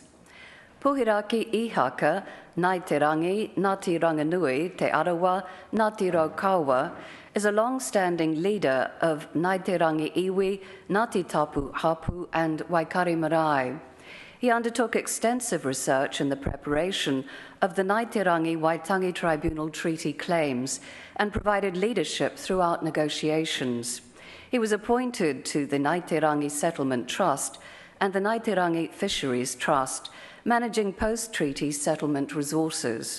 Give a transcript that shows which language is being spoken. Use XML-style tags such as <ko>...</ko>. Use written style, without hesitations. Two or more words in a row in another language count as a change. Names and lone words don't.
<en>Puharakihaka Ihaka, Nai Te Rangi, Ngāti Ranganui, Te Arawa, Ngāti Raukawa, is a long-standing leader of Nai Te Rangi Iwi, Ngāti Tapu Hapu and Waikari Marae. He undertook extensive research in the preparation of the Nai Te Rangi Waitangi Tribunal Treaty claims and provided leadership throughout negotiations. He was appointed to the Nai Te Rangi Settlement Trust and the Nai Te Rangi Fisheries Trust, managing post-treaty settlement resources.</en>